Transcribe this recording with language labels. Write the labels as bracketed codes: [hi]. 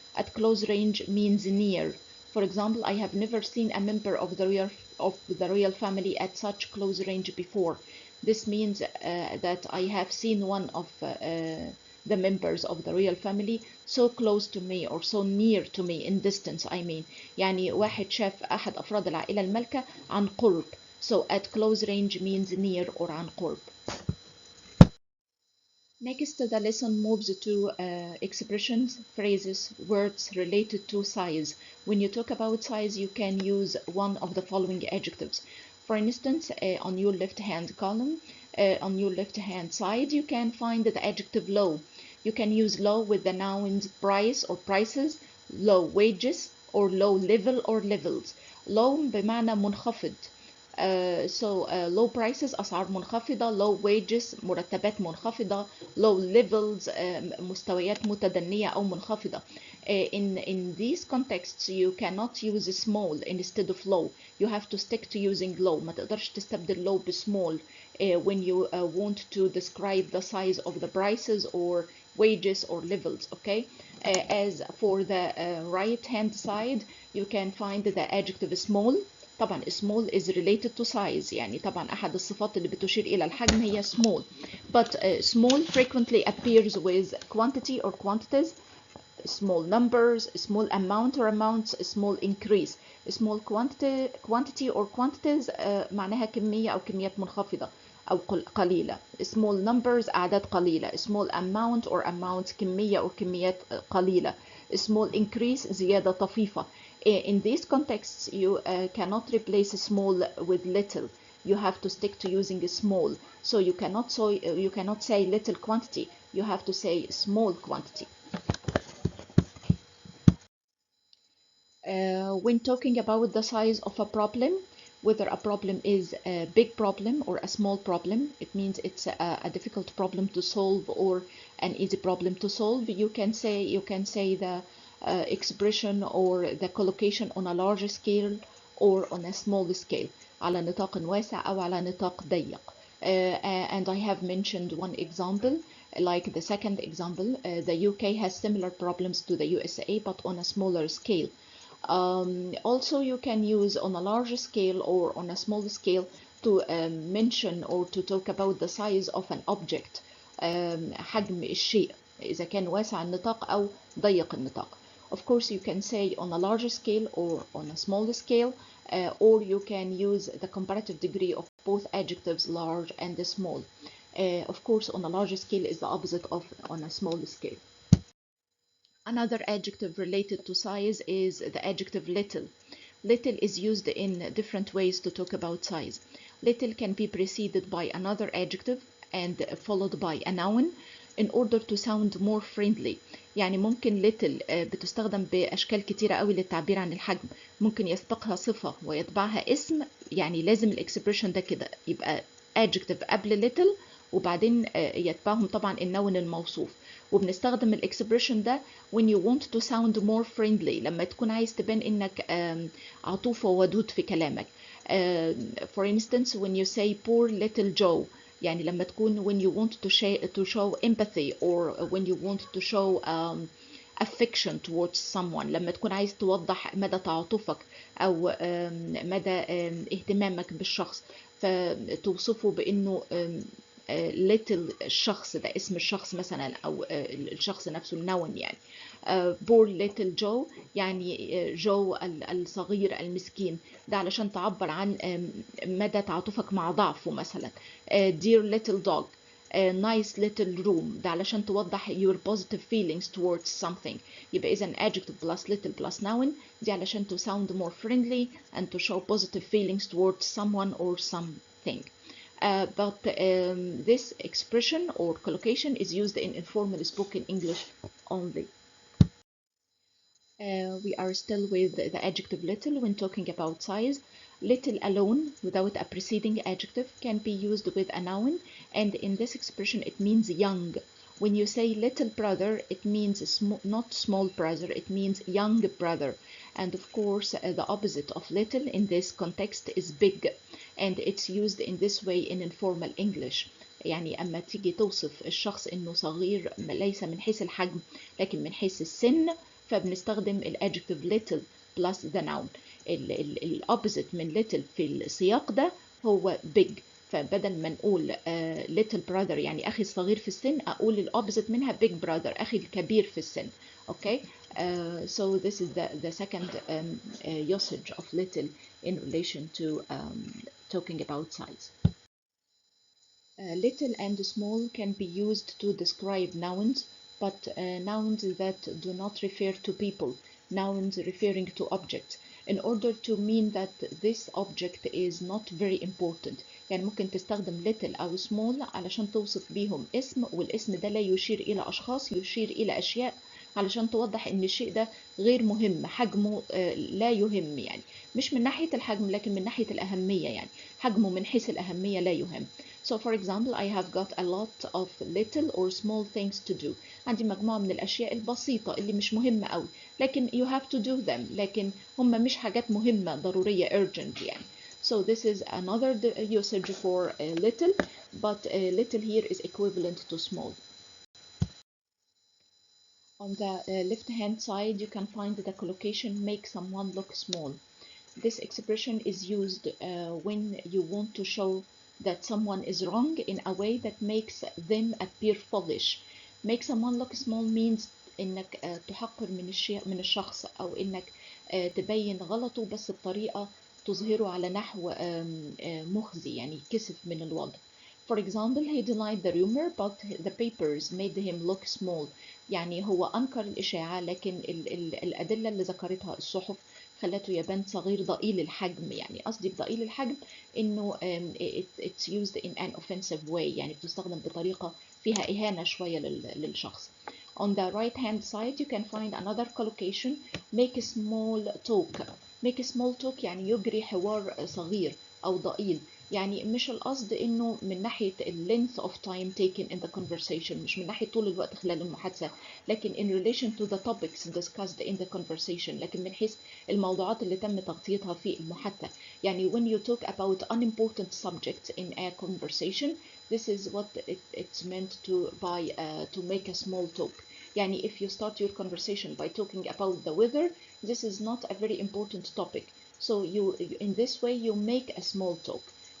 [en] At close range means near. For example, I have never seen a member of the royal family at such close range before. This means that I have seen one of the members of the royal family so close to me or so near to me in distance. I mean, [ar] يعني واحد شاف أحد أفراد العائلة المالكة عن قرب. [en] So at close range means near or [ar] عن قرب. [en] Next, the lesson moves to expressions, phrases, words related to size. When you talk about size, you can use one of the following adjectives. For instance, on your left-hand column, on your left-hand side, you can find the adjective low. You can use low with the nouns price or prices, low wages, or low level or levels. [ar] low بمعنى منخفض. [en] Low prices [ar] أسعار منخفضة, [en] low wages [ar] مرتبات منخفضة, [en] low levels [ar] مستويات متدنية أو منخفضة. [en] In these contexts you cannot use small instead of low. You have to stick to using low. [ar] ما تقدرش تستبدل [en] low بsmall when you want to describe the size of the prices or wages or levels. Okay. As for the right hand side, you can find the adjective small. [ar] طبعا [en] small is related to size. [ar] يعني طبعا أحد الصفات اللي بتشير إلى الحجم هي small. [en] But small frequently appears with quantity or quantities, small numbers, small amount or amounts, small increase. Small quantity or quantities [ar] معناها كمية أو كميات منخفضة. أو قليلة. [en] small numbers [ar] أعداد قليلة. [en] small amount or amounts [ar] كمية أو كميات قليلة. [en] small increase [ar] زيادة طفيفة. [en] In these contexts you cannot replace small with little. You have to stick to using small. So you cannot say little quantity. You have to say small quantity. When talking about the size of a problem, whether a problem is a big problem or a small problem, it means it's a difficult problem to solve or an easy problem to solve. You can say the expression or the collocation on a large scale or on a small scale. [ar] على نطاق واسع أو على نطاق ضيق. [en] And I have mentioned one example, like the second example. The UK has similar problems to the USA, but on a smaller scale. Also, you can use on a large scale or on a small scale to mention or to talk about the size of an object. [ar] حجم الشيء إذا كان واسع النطاق أو ضيق النطاق. [en] Of course, you can say on a large scale or on a small scale, or you can use the comparative degree of both adjectives large and small. Of course, on a large scale is the opposite of on a small scale. Another adjective related to size is the adjective little. Little is used in different ways to talk about size. Little can be preceded by another adjective and followed by a noun in order to sound more friendly. [ar] يعني ممكن little بتستخدم بأشكال كتيرة قوي للتعبير عن الحجم. ممكن يسبقها صفة ويتبعها اسم. يعني لازم الإكسبريشن ده كده يبقى adjective قبل little وبعدين يتبعهم طبعا النون الموصوف. وبنستخدم الاكسبريشن ده [en] when you want to sound more friendly، [ar] لما تكون عايز تبان انك عطوف وودود في كلامك. [en] For instance, when you say poor little Joe، [ar] يعني لما تكون [en] when you want to show empathy or when you want to show affection towards someone، [ar] لما تكون عايز توضح مدى تعاطفك أو مدى اهتمامك بالشخص، فتوصفه بأنه little الشخص ده اسم الشخص مثلا أو الشخص نفسه النون يعني. [en] poor little Joe [ar] يعني جو الصغير المسكين، ده علشان تعبر عن مدى تعاطفك مع ضعفه مثلا. [en] dear little dog، nice little room، [ar] ده علشان توضح [en] your positive feelings towards something. [ar] يبقى إذا [en] adjective plus little plus noun [ar] دي علشان [en] to sound more friendly and to show positive feelings towards someone or something. But this expression or collocation is used in informal spoken English only. We are still with the adjective little when talking about size. Little alone without a preceding adjective can be used with a noun, and in this expression it means young. When you say little brother, it means not small brother, it means young brother. And of course, the opposite of little in this context is big, and it's used in this way in informal English. [ar] يعني أما تيجي توصف الشخص إنه صغير ليس من حيث الحجم لكن من حيث السن، فبنستخدم الادجكتيف [en] little plus the noun. [ar] الأوبزيت من little في السياق ده هو big، فبدل ما نقول [en] little brother [ar] يعني أخي الصغير في السن، أقول الأوبزيت منها [en] big brother [ar] أخي الكبير في السن. [en] Okay, so this is the second usage of little in relation to talking about size. Little and small can be used to describe nouns, but nouns that do not refer to people, nouns referring to objects, in order to mean that this object is not very important. [ar] يعني ممكن تستخدم little أو small علشان توصف بيهم اسم، والاسم ده لا يشير إلى أشخاص، يشير إلى أشياء، علشان توضح إن الشيء ده غير مهم، حجمه لا يهم، يعني مش من ناحية الحجم لكن من ناحية الأهمية، يعني حجمه من حيث الأهمية لا يهم. [en] So for example, I have got a lot of little or small things to do. [ar] عندي مجموعة من الأشياء البسيطة اللي مش مهمة أوي، لكن [en] you have to do them، [ar] لكن هم مش حاجات مهمة ضرورية urgent يعني. [en] So this is another usage for little, but little here is equivalent to small. On the left hand side, you can find the collocation make someone look small. This expression is used when you want to show that someone is wrong in a way that makes them appear foolish. Make someone look small means [ar] إنك تحقر من الشخص، أو إنك تبين غلطه بس بطريقة تظهره على نحو مخزي، يعني كسف من الوضع. [en] For example, he denied the rumor but the papers made him look small. [ar] يعني هو أنكر الإشاعة لكن الأدلة اللي ذكرتها الصحف خلته يبان صغير ضئيل الحجم. يعني قصدي بضئيل الحجم إنه [en] it's used in an offensive way، [ar] يعني بتستخدم بطريقة فيها إهانة شوية للشخص. [en] On the right hand side you can find another collocation. Make a small talk. Make a small talk [ar] يعني يجري حوار صغير أو ضئيل. يعني مش القصد انه من ناحية [en] length of time taken in the conversation، [ar] مش من ناحية طول الوقت خلال المحادثة، لكن [en] in relation to the topics discussed in the conversation، [ar] لكن من حيث الموضوعات اللي تم تغطيتها في المحادثة. [en] يعني when you talk about unimportant subjects in a conversation, this is what it's meant to make a small talk. يعني if you start your conversation by talking about the weather, this is not a very important topic, so in this way you make a small talk.